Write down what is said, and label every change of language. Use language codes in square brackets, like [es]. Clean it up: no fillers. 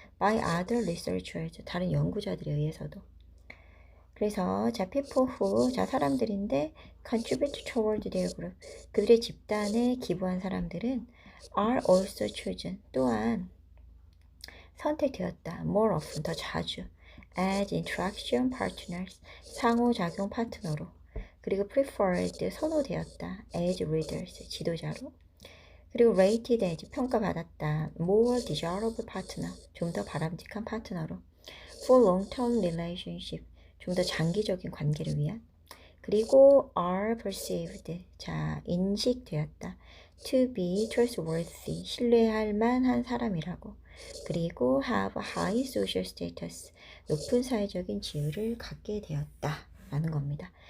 [en] by other researchers [ko] 다른 연구자들에 의해서도 그래서 자 [en] people who [ko] 자 사람들인데 [en] contribute toward their group [ko] 그들의 집단에 기부한 사람들은 [en] are also chosen [ko] 또한 선택되었다. [en] more often [ko] 더 자주 [en] as interaction partners [ko] 상호작용 파트너로 그리고 [en] preferred [ko] 선호되었다. [en] as readers [ko] 지도자로 그리고 [en] rated as [ko] 평가받았다. [en] more desirable partner [ko] 좀 더 바람직한 파트너로 [en] for long-term relationship [ko] 좀 더 장기적인 관계를 위한 그리고 [en] are perceived [ko] 자 인식되었다. [en] to be trustworthy [ko] 신뢰할 만한 사람이라고 그리고 [en] have high social status [ko] 높은 사회적인 지위를 갖게 되었다 라는 겁니다.